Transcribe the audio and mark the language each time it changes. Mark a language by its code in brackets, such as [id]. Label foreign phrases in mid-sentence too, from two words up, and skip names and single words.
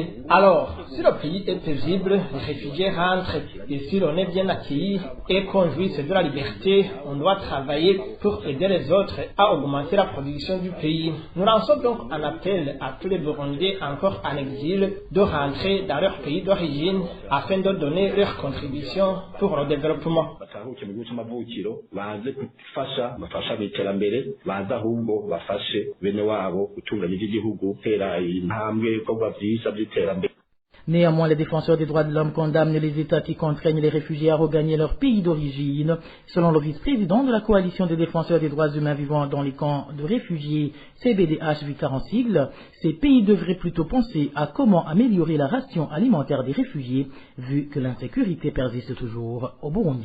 [fr] Alors, si le pays est paisible, les réfugiés rentrent, et si l'on est bien accueilli et qu'on jouisse de la liberté, on doit travailler pour aider les autres à augmenter la production du pays. Nous lançons donc un appel à tous les Burundais encore en exil de rentrer dans leur pays d'origine afin de donner leur contribution pour le développement. [rn] baza ahubwo bafashe bene wabo gutunganya igihugu tera intambwe ibikorwa byinshi by'iterambere. [fr] Néanmoins, les défenseurs des droits de l'homme condamnent les États qui contraignent les réfugiés à regagner leur pays d'origine. Selon le vice-président de la coalition des défenseurs des droits humains vivant dans les camps de réfugiés, CBDH Vicar en sigle, ces pays devraient plutôt penser à comment améliorer la ration alimentaire des réfugiés, vu que l'insécurité persiste toujours au Burundi.